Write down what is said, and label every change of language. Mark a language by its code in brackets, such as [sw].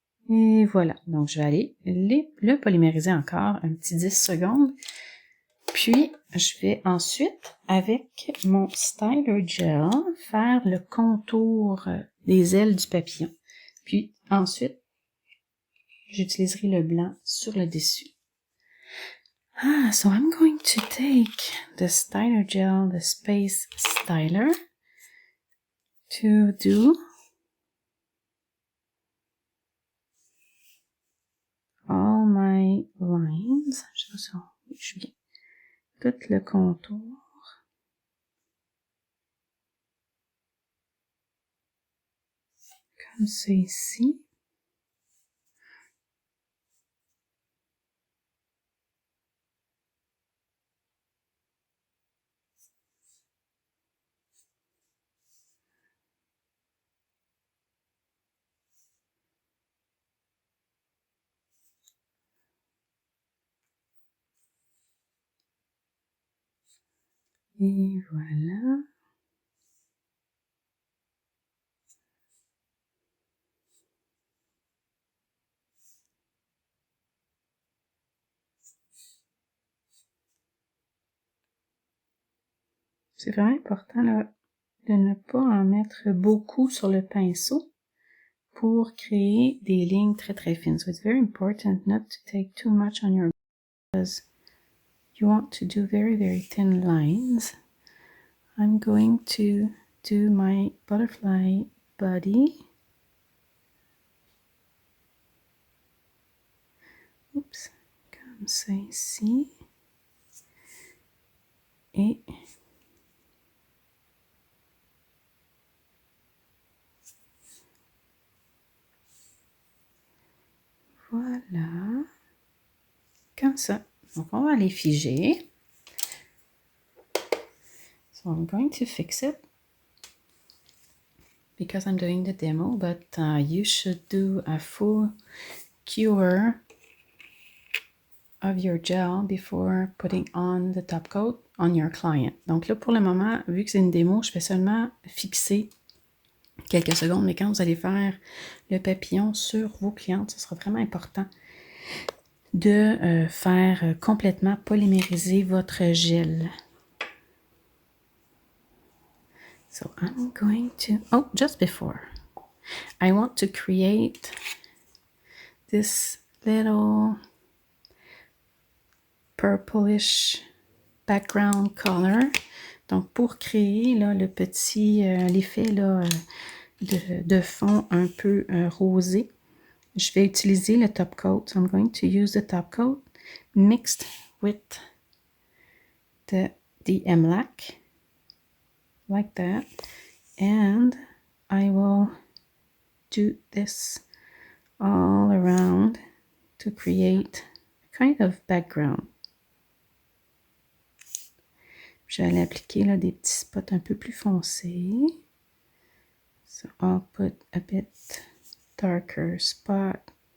[fr] Et voilà, donc je vais aller le polymériser encore un petit 10 secondes. Puis, je vais ensuite, avec mon styler gel, faire le contour des ailes du papillon. Puis ensuite, j'utiliserai le blanc sur le dessus. [en] So I'm going to take the styler gel, the Space Styler, to do all my lines. [fr] Je viens tout le contour. Comme ça ici. Et voilà. C'est vraiment important là, de ne pas en mettre beaucoup sur le pinceau pour créer des lignes très très fines. [en] So it's very important not to take too much on your because you want to do very very thin lines. I'm going to do my butterfly body. [fr] Oups, comme ça ici. Et voilà. Comme ça. Donc, on va les figer. [en] So I'm going to fix it because I'm doing the demo, but you should do a full cure of your gel before putting on the top coat on your client. [fr] Donc là, pour le moment, vu que c'est une démo, je vais seulement fixer quelques secondes, mais quand vous allez faire le papillon sur vos clientes, ce sera vraiment important de faire complètement polymériser votre gel. [en] So I'm going to, oh, just before, I want to create this little purplish background color. [fr] Donc, pour créer là, le petit, l'effet là, de fond un peu rosé, je vais utiliser le top coat. [en] So I'm going to use the top coat mixed with the MLAC, like that. And I will do this all around to create a kind of background. [fr] Je vais aller appliquer là, des petits spots un peu plus foncés. [en] So I'll put a bit darker spot.